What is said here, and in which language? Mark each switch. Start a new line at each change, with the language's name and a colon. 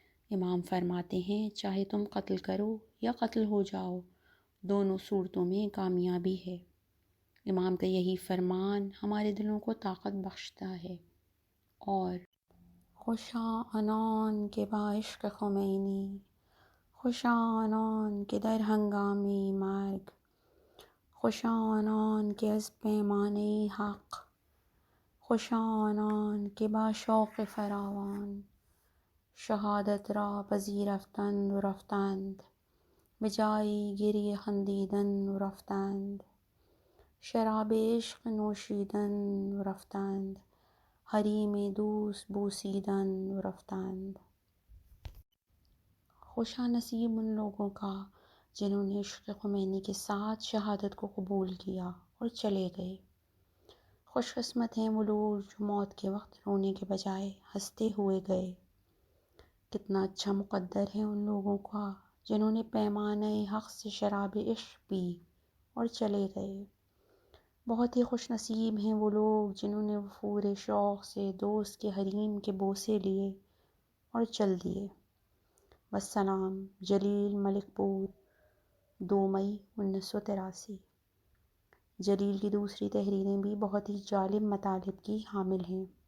Urdu: امام فرماتے ہیں، چاہے تم قتل کرو یا قتل ہو جاؤ، دونوں صورتوں میں کامیابی ہے۔ امام کا یہی فرمان ہمارے دلوں کو طاقت بخشتا ہے۔ اور
Persian: خوشاں آنان کے بعشق خمینی، خوشاں آنان کے در ہنگامِ مرگ، خوشاں آنان کے از پیمانِ حق، خوشاں آنان کے با شوق فراوان، شہادت را پذیرفتند و رفتند، به جایی گریه خندیدن و رفتند. شراب عشق نوشیدن و رفتند، حریم دوست بوسیدن و رفتند.
Urdu: خوشا نصیب ان لوگوں کا جنہوں نے عشق خمینی کے ساتھ شہادت کو قبول کیا اور چلے گئے۔ خوش قسمت ہیں وہ لوگ جو موت کے وقت رونے کے بجائے ہنستے ہوئے گئے۔ کتنا اچھا مقدر ہے ان لوگوں کا جنہوں نے پیمانہ حق سے شراب عشق پی اور چلے گئے۔ بہت ہی خوش نصیب ہیں وہ لوگ جنہوں نے وفور شوق سے دوست کے حریم کے بوسے لیے اور چل دیے۔ والسلام، جلیل ملک پور، 2 مئی 1983۔ جلیل کی دوسری تحریریں بھی بہت ہی جالب مطالب کی حامل ہیں۔